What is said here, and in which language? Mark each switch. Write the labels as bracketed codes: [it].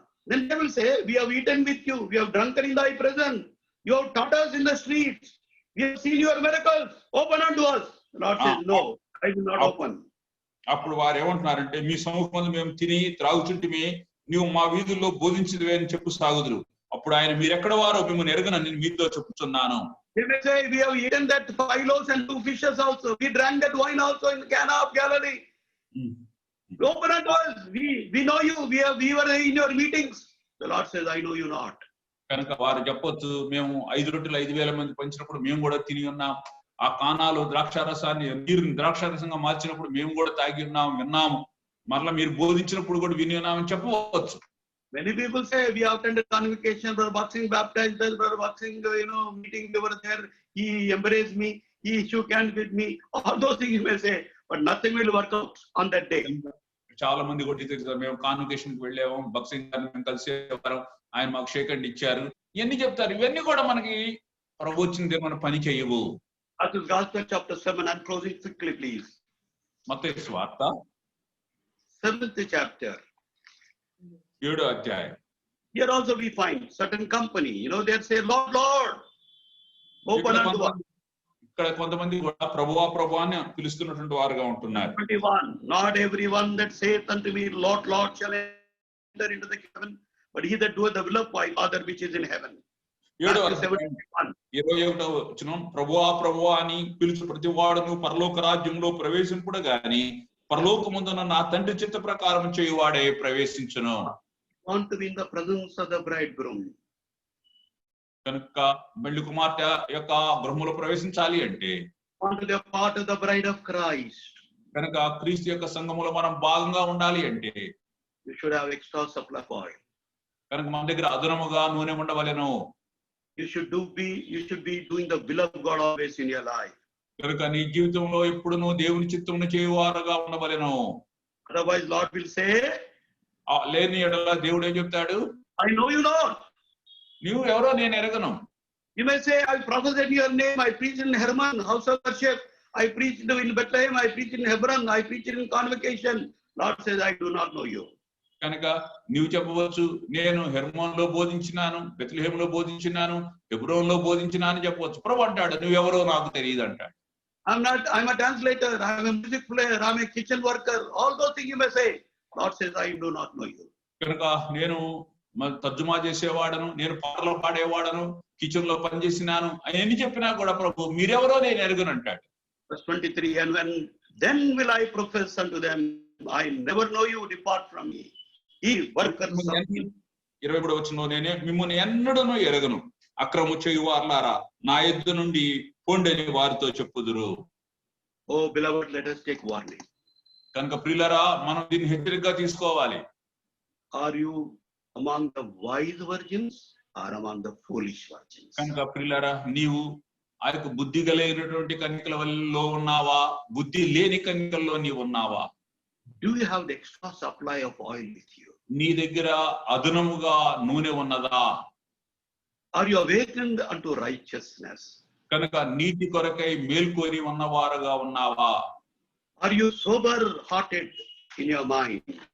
[en] Then they will say, we have eaten with you, we have drunken in thy presence, you have taught us in the streets, we have seen your miracles, open unto us. The Lord says, no, I will not open. [te] అప్పుడు వారు ఏమంటున్నారంటే, మీ సముఖంలో మేము తిని త్రాగుచుంటిమి, నీవు మా వీధుల్లో బోధించదువే అని చెప్పు సాగుదురు. అప్పుడు ఆయన మీరెక్కడ వారో మిమ్మల్ని ఎరగనని నేను మీతో చెప్పుచున్నాను. [en] They may say, we have eaten that 5 loaves and 2 fishes also, we drank that wine also in Cana of Galilee. Open unto us, we know you, we were in your meetings. The Lord says, I know you not. [te] కనుక వారు చెప్పొచ్చు, మేము 5 రొట్టెలు 5,000 మంది పంచినప్పుడు మేము కూడా తిని ఉన్నాం, ఆ కానాలో ద్రాక్షారసాన్ని నీరుని ద్రాక్షారసంగా మార్చినప్పుడు మేము కూడా తాగి ఉన్నాం, విన్నాము, మరలా మీరు బోధించినప్పుడు కూడా విని ఉన్నామని చెప్పవచ్చు. [en] Many people say, we have attended convocation, Brother Boxing baptized us, Brother Boxing, meeting, they were there, he embraced me, he shook hands with me, all those things you may say, but nothing will work out on that day. [te] చాలా మంది కొట్టి తెలుసు, మేము convocation కి వెళ్ళాము, boxing గారిని మేము కలిసేవారు, ఆయన మాకు షేక్ హ్యాండ్ ఇచ్చారు, ఇవన్నీ చెప్తారు. ఇవన్నీ కూడా మనకి ప్రభు వచ్చిన మన పని చేయవు. [en] Gospel chapter 7, I'm closing quickly, please. [te] మత్తయి సువార్త [en] 7th chapter. [te] 7వ అధ్యాయం. [en] Here also we find certain company, they say, Lord, Lord, open unto us. [te] ఇక్కడ కొంతమంది కూడా ప్రభువా ప్రభువా అని పిలుస్తున్నటువంటి వారుగా ఉంటున్నారు. [en] 21, not everyone that saith unto me, Lord, Lord, shall enter into the heaven, but he that doeth the will of my Father which is in heaven. [te] 21వ వచనం, ప్రభువా ప్రభువా అని పిలుచు ప్రతి వాడును పరలోక రాజ్యంలో ప్రవేశింపుడు గాని పరలోకమందున నా తండ్రి చిత్త ప్రకారం చేయువాడే ప్రవేశించును. [en] Want to be in the presence of the bridegroom. [te] కనుక పెళ్లి కుమార్తె యొక్క గృహములో ప్రవేశించాలి అంటే [en] Want to be a part of the bride of Christ. [te] కనుక క్రీస్తు యొక్క సంఘములో మనం భాగంగా ఉండాలి అంటే [en] You should have extra supply of oil. [te] కనుక మన దగ్గర అదనముగా నూనె ఉండవలెను. [en] You should be doing the will of God always in your life. [te] కనుక నీ జీవితంలో ఎప్పుడు నువ్వు దేవుని చిత్తమును చేయువారుగా ఉండవలెను. [en] Otherwise Lord will say, [te] లేని ఎడల దేవుడు ఏం చెప్తాడు? [en] I know you not. [te] నీవు ఎవరో నేను ఎరగను. [en] You may say, I prophesied in your name, I preached in Herman, house of worship, I preached in Bethlehem, I preached in Hebron, I preached in convocation. Lord says, I do not know you. [te] కనుక నీవు చెప్పవచ్చు, నేను Hermon లో బోధించినాను, బెత్లెహేములో బోధించినాను, హెబ్రోన్ లో బోధించినాను చెప్పవచ్చు. ప్రభు అంటాడు, నువ్వెవరో నాకు తెలియదు అంటాడు. [en] I'm a translator, I'm a music player, I'm a kitchen worker, all those things you may say. Lord says, I do not know you. [te] కనుక నేను తర్జుమా చేసేవాడను, నేను పాటలు పాడేవాడను, కిచెన్ లో పనిచేసినాను అని చెప్పినా కూడా ప్రభు మీరెవరో నేను ఎరుగను అంటాడు. [en] Verse 23, and then will I profess unto them, I never know you, depart from me. [te] 23వ వచనంలో, నేనే మిమ్మల్ని ఎన్నడూనూ ఎరగను, అక్రము చేయువారులారా నా యొద్ద నుండి పొండి అని వారితో చెప్పుదురు. [en] Oh beloved, let us take warning. [te] కనుక ప్రియులారా మనం దీన్ని హెచ్చరికగా తీసుకోవాలి. [en] Are you among the wise virgins or among the foolish virgins? [te] కనుక ప్రియులారా నీవు ఆ యొక్క బుద్ధి కలిగినటువంటి కన్యకలలో ఉన్నావా, బుద్ధి లేని కన్యకల్లో నీవు ఉన్నావా? [en] Do you have the extra supply of oil with you? [te] నీ దగ్గర అదనముగా నూనె ఉన్నదా? [en] Are you awakened unto righteousness? [te] కనుక నీతి కొరకై మేల్కొని ఉన్నవారుగా ఉన్నావా? [en] Are you sober hearted in your mind?